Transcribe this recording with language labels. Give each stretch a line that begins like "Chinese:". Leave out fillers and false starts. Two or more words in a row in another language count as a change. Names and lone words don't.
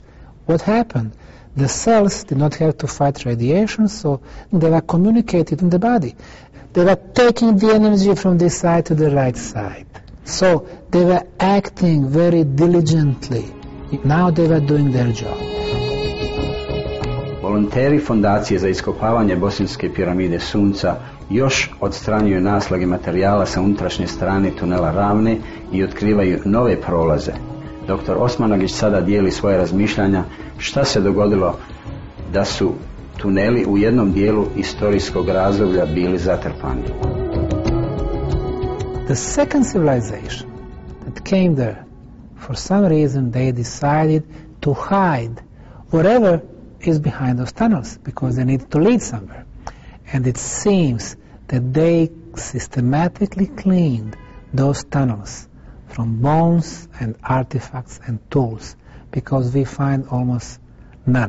English: What happened? The cells did not have to fight radiation, so they were communicated in the body. They were taking the energy from this side to the right side. So they were acting very diligently. Now they were doing their job.
Bosnian: Volonteri Fondacije za iskopavanje bosanske piramide Sunca još odstranjuju naslage materijala sa unutrašnje strane tunela Ravne i otkrivaju nove prolaze. Dr. Osmanagić sada dijeli svoje razmišljanja šta se dogodilo da su tuneli u jednom dijelu istorijskog razdoblja bili zatrpani.
English: The second civilization that came there, for some reason they decided to hide whatever is behind those tunnels because they need to lead somewhere. And it seems that they systematically cleaned those tunnels from bones and artifacts and tools because we find almost none.